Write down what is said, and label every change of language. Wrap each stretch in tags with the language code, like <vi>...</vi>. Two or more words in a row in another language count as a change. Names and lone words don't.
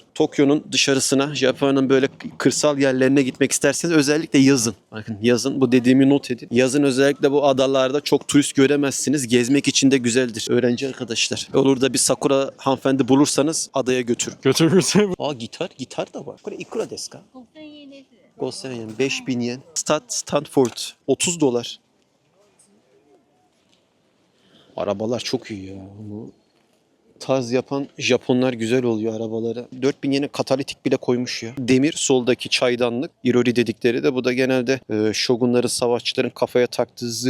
<tr>Tokyo'nun dışarısına, Japonya'nın böyle kırsal yerlerine gitmek isterseniz özellikle yazın. Bakın yazın bu dediğimi not edin. Yazın özellikle bu adalarda çok turist göremezsiniz. Gezmek için de güzeldir. Öğrenci arkadaşlar. Olur da bir sakura hanımefendi bulursanız adaya götürün. Götürürse Aa gitar da var.</tr> <ja>いくらですか?</ja> <tr>5000 yen, 5000 yen. Stanford, $30. Arabalar çok iyi ya. Bu tarz yapan Japonlar güzel oluyor arabalara. 4000 yene katalitik bile koymuş ya. Demir soldaki çaydanlık. Irori dedikleri de bu da genelde şogunların, savaşçıların kafaya taktığı zırh.</tr>